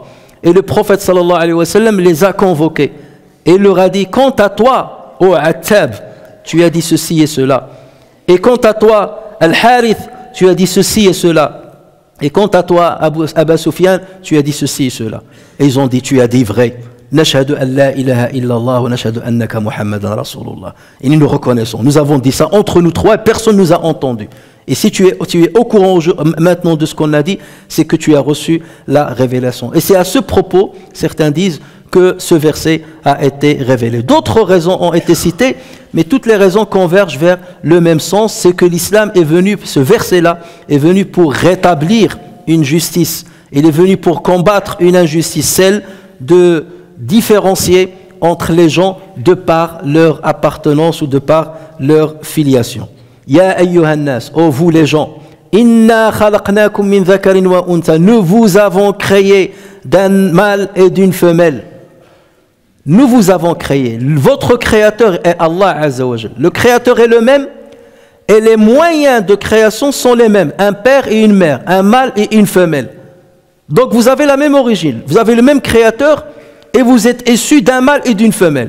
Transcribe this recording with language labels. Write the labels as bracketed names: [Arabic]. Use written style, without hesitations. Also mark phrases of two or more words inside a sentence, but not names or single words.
[French] Et le prophète [Arabic] صلى الله عليه وسلم [French] les a convoqués. Et il leur a dit, quant à toi, ô Attab, tu as dit ceci et cela. Et quant à toi, Al-Harith, tu as dit ceci et cela. Et quant à toi, Abu Sufyan, tu as dit ceci et cela. Et ils ont dit, tu as dit vrai. [Arabic] نشهد أن لا إله إلا الله ونشهد أنك محمدا رسول الله. [French] Et nous reconnaissons. Nous avons dit ça entre nous trois et personne ne nous a entendus. Et si tu es au courant maintenant de ce qu'on a dit, c'est que tu as reçu la révélation. Et c'est à ce propos, certains disent, que ce verset a été révélé. D'autres raisons ont été citées, mais toutes les raisons convergent vers le même sens. C'est que l'islam est venu, ce verset-là, est venu pour rétablir une justice. Il est venu pour combattre une injustice, celle de différencier entre les gens de par leur appartenance ou de par leur filiation. [Arabic] يا أيها الناس, [French] ô vous les gens, [Arabic] إنا خلقناكم من ذكر وأنثى, [French] nous vous avons créé d'un mâle et d'une femelle. Nous vous avons créé. Votre créateur est Allah [Arabic] عز وجل. [French] Le créateur est le même et les moyens de création sont les mêmes. Un père et une mère, un mâle et une femelle. Donc vous avez la même origine, vous avez le même créateur et vous êtes issus d'un mâle et d'une femelle.